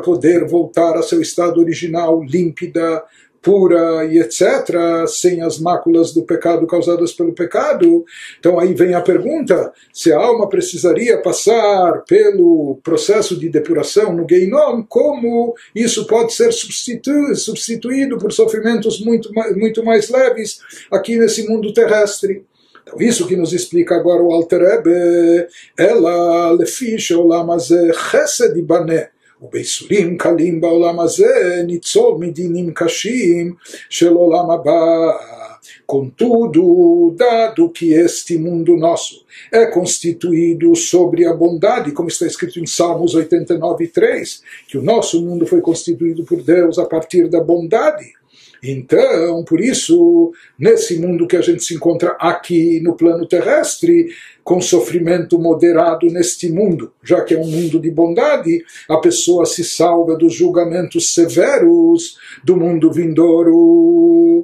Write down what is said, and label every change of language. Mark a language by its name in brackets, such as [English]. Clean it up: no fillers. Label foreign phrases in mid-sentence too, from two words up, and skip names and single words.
[Portuguese] poder voltar a seu estado original, límpida, pura e etc., sem as máculas do pecado causadas pelo pecado, então aí vem a pergunta, se a alma precisaria passar pelo processo de depuração no Geinom, como isso pode ser substituído por sofrimentos muito mais leves aqui nesse mundo terrestre? Então, isso que nos explica agora o Alter Rebbe, [Hebrew] אלא לפי שעולם הזה חסד יבנה, ובייסורים קלים בעולם הזה ניצור מדינים קשים של עולם הבא. [Portuguese] Contudo, dado que este mundo nosso é constituído sobre a bondade, como está escrito em Salmos 89:3, que o nosso mundo foi constituído por Deus a partir da bondade. Então, por isso, nesse mundo que a gente se encontra aqui no plano terrestre, com sofrimento moderado neste mundo, já que é um mundo de bondade, a pessoa se salva dos julgamentos severos do mundo vindouro.